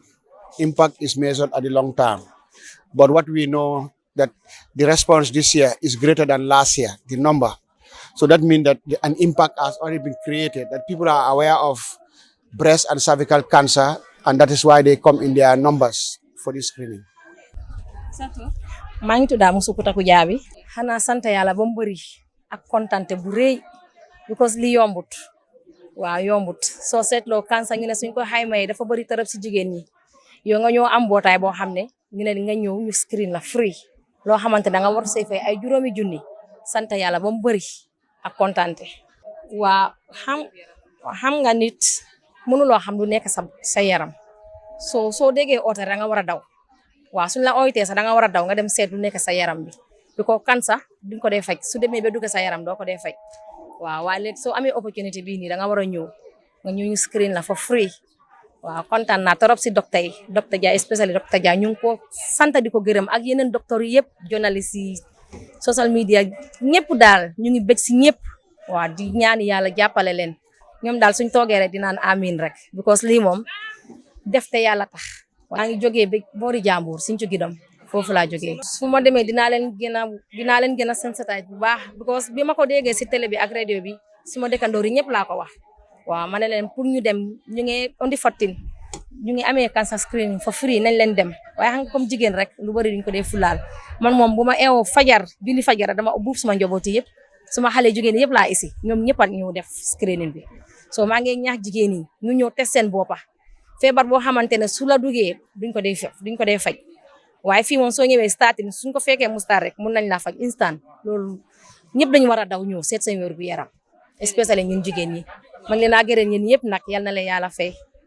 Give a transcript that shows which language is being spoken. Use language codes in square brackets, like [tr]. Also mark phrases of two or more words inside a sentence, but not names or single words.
[en] Impact is measured at the long term. But what we know that the response this year is greater than last year, the number. So that means that an impact has already been created, that people are aware of breast and cervical cancer, and that is why they come in their numbers for this screening. [wo] maa ngi tudd Musukuta Kujabi xanaa sant yàlla ba mu bëri ak kontante bu rëy because li yombut waaw yombut soo seetloo cancer ñu ne suñ ko xayma dafa bëri torop si jigéen ñi yow nga ñëw am mbootaay boo xam ne ñu ne nga ñëw ñu screen la free loo xamante da nga war say fay ay juróomi junni sant yàlla ba mu bëri ak kontante waa xam nga nit mënuloo xam lu nekk sa yaram soo déggee oote da nga war a daw waaw suñ la oytee sax da nga war a daw nga dem seet lu nekk sa yaram bi because cancer duñ ko dee faj su demee ba dugg sa yaram doo ko dee faj waaw waaye léegi soo amee opportunité bii nii da nga war a ñëw nga ñëw ñu screen la [en] for free [wo] waaw kontaan naa torop si docteur yi docteur Dia especially docteur Dia ñu ngi ko sant di ko gërëm ak yeneen docteur yi yëpp journaliste yi social media ñëpp daal ñu ngi bëgg si ñëpp waaw di ñaan yàlla jàppale leen ñoom daal suñ toogee rek dinaan amin rek because lii moom def te yàlla tax maa ngi jógee ba boori jàmbur suñ ci gidam foofu laa jógee su ma demee dinaa leen gën a sensitize bu baax because bi ma ko déggee si télé bi ak radio bi si ma dëkkandoor yi ñëpp laa ko wax waaw ma ne leen pour ñu dem ñu ngi [en] on the [wo] 14 ñu ngi amee [en] cancer screening for free [wo] nañ leen dem waaye xam nga comme jigéen rek lu bari duñ ko dee fulaal man moom bu ma eewoo fajar julli fajar dama buub suma njabooti yëpp suma xale jigéen yëpp laa isi ñoom ñëpp a ñëw def screening bi so maa ngi ñaax jigéen yi ñu ñëw test seen boppa feebar boo xamante ne su la duggee duñ ko dee faj waaye fii moom soo ñëwee starting suñ ko fekkee mu start rek mun nañ laa faj instant loolu ñëpp dañu war a daw ñëw seet seen wér gu yaram especially ñun jigéen ñi man leen a gërëm ñeen yëpp nag yal na leen yàlla fay